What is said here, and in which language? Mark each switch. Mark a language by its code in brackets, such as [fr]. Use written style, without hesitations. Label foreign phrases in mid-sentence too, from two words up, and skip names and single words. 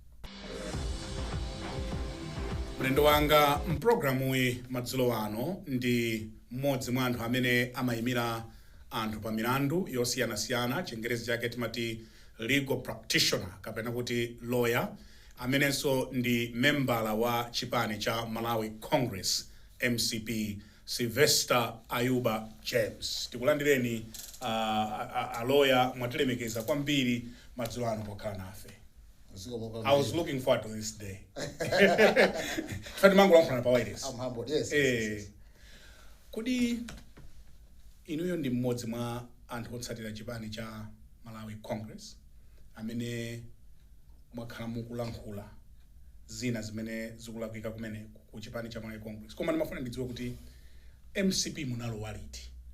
[ny] Mlendo wanga mprogramu madzulo ano ndi mmodzi mwa anthu amene amayimira anthu pa milandu yosiyanasiyana, chingerezi chake timati [en] legal practitioner [ny] kapena kuti lawyer, amenenso ndi membala wa chipani cha Malawi Congress MCP Silvester Ayuba James. Tikulandireni a lawyer, mwatilemekeza kwambiri madzulo ano pokhala nafe. [en] I was looking forward to this day. I'm humbled, yes. [ny] Kodi inuyo ndi mmodzi mwa anthu otsatira chipani cha Malawi Congress amene mwakhala mukulankhula zina zimene zikulakwika kumene ku chipani cha Malawi Congress. Koma ndimafuna ndidziwe kuti MCP munalowa liti?